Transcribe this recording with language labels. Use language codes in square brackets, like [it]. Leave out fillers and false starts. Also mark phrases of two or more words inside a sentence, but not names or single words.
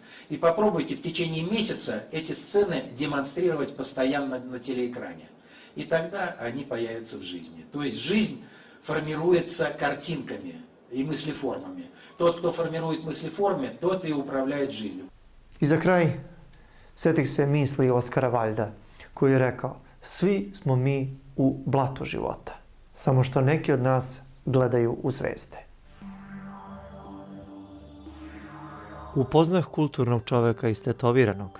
[ru] И попробуйте в течение месяца эти сцены демонстрировать постоянно на телеэкране. И тогда они появятся в жизни. То есть жизнь формируется картинками и мыслеформами. Тот, кто формирует мыслеформы, тот и управляет жизнью. [sr] I za kraj, setih se misli Oskara Valjda, koji je rekao, svi smo mi u blatu života, samo što neki od nas gledaju u zvezde. Upoznah kulturnog čoveka istetoviranog.